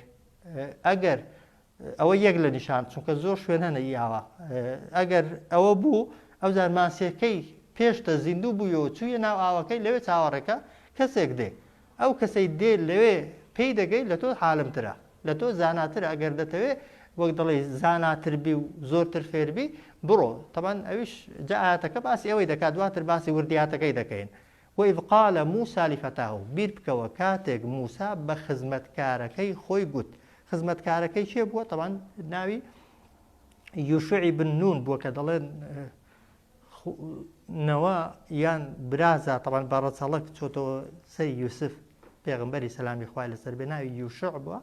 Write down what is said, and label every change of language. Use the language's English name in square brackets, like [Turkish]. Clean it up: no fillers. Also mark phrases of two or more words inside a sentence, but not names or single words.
[Central Kurdish] ئەگەر ئەوە یەک لە نیشان چونکە زۆر شوێن هەنە ئاوا ئەگەر ئەوە بوو ئەو زار ماسیەکەی پێشتە زیندوو بوویەوە چوویە ناو ئاوەکەی لەوێ چاوەڕێکە کەسێک دێ ئەو کەسەی دێ لەوێ پێی دەگەی لە تۆ حالمترە لە تۆ زاناتر. ئەگەر دەتەوێت وەک دەڵێ زاناتربی و زۆرتر فێربی بڕۆ. تەمان ئەویش جاعاتەکە باسی ئەوەی دەکات دواتر باسی وردیاتەکەی دەکەین. [Arabic] وإذ قال موسى لفتاه [Central Kurdish] بیر بکەوە کاتێک موسا بە خزمەتکارەکەی خۆی گوت. خزمەتکارەکەی چێ بووە؟ تەمان ناوی یوشعی بن نون بووە کە دەڵێن نەوە یان برازە تەمان بەڕەچەڵک چۆتەوە سەری یوسف پێغەمبەری سەلامی خوای لەسەر بێ ناوی یوشع بووە.